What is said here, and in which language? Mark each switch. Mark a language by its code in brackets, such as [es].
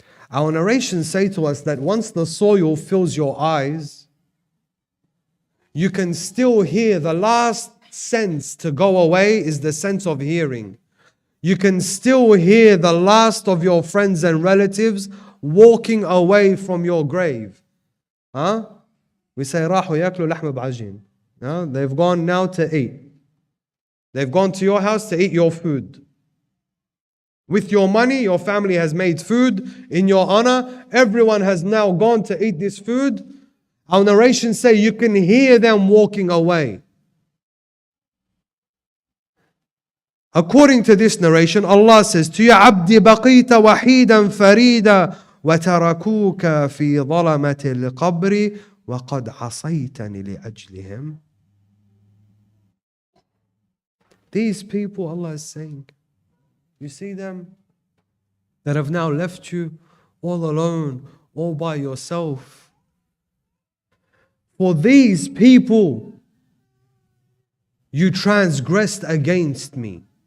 [en] Our narrations say to us that once the soil fills your eyes, you can still hear. The last sense to go away is the sense of hearing. You can still hear the last of your friends and relatives walking away from your grave. We say, [ar] راحوا ياكلوا لحم بعجين. [en] They've gone now to eat. They've gone to your house to eat your food. With your money, your family has made food in your honor. Everyone has now gone to eat this food. Our narrations say you can hear them walking away. According to this narration, Allah says to you, [ar] عَبْدِ بَقِيتَ وَحِيدًا فَرِيدًا وَتَرَكُوكَ فِي ظَلَمَةِ الْقَبْرِ وَقَدْ عَصَيْتَنِ لِأَجْلِهِمْ. [en] These people, Allah is saying, you see them that have now left you all alone, all by yourself. For these people, you transgressed against me.